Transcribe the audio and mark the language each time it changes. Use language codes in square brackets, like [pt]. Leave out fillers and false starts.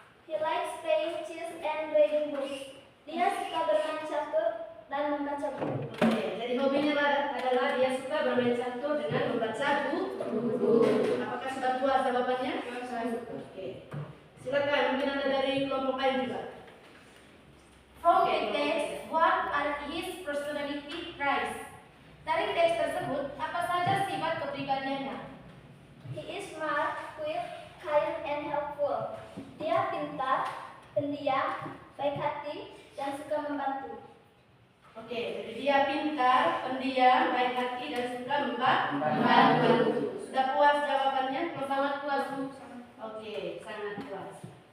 [en] He likes playing chess and reading books. [id] Dia suka bermain catur dan membaca buku. Oke, jadi hobinya adalah dia suka bermain catur dengan membaca buku. Apakah sudah puas jawabannya? Oke. Silakan, mungkin ada dari kelompok lain juga. [en] From the text, what are his personality traits? [id] Dari teks tersebut, apa saja sifat kepribadiannya? [en] He is smart, quick, kind, and helpful. [id] Dia pintar, pendiam, baik hati, dan suka membantu. Oke, jadi dia pintar, pendiam, baik hati, dan suka membantu. Sudah puas jawabannya? Kalau sangat puas, Bu? Oke, sangat puas.